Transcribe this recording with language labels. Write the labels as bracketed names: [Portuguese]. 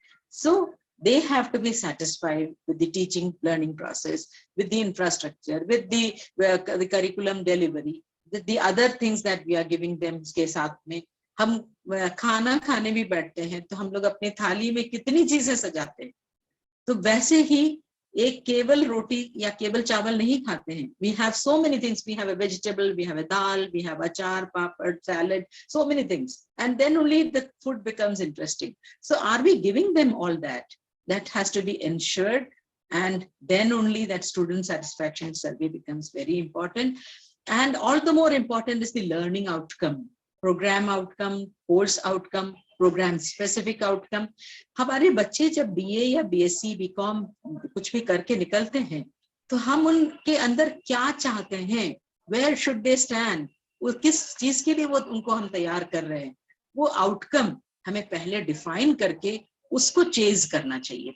[English] So they have to be satisfied with the teaching learning process, with the infrastructure, with the curriculum delivery, with the other things that we are giving them। [Hindi] के साथ में हम खाना खाने भी बैठते हैं तो हम लोग अपनी थाली में कितनी चीजें सजाते हैं, तो वैसे ही एक केवल रोटी या केवल चावल नहीं खाते हैं. [English] We have so many things. We have a vegetable, we have a dal, we have achar, papad, salad, so many things. And then only the food becomes interesting. So are we giving them all that? That has to be ensured. And then only that student satisfaction survey becomes very important. And all the more important is the learning outcome, program outcome, course outcome, program specific outcome. [Hindi] हमारे बच्चे जब BA या BSc BCom कुछ भी करके निकलते हैं तो हम उनके अंदर क्या चाहते हैं, [English] where should they stand, [Hindi] वो किस चीज के लिए वो उनको हम तैयार कर रहे हैं, वो आउटकम हमें पहले डिफाइन करके उसको चेज करना चाहिए.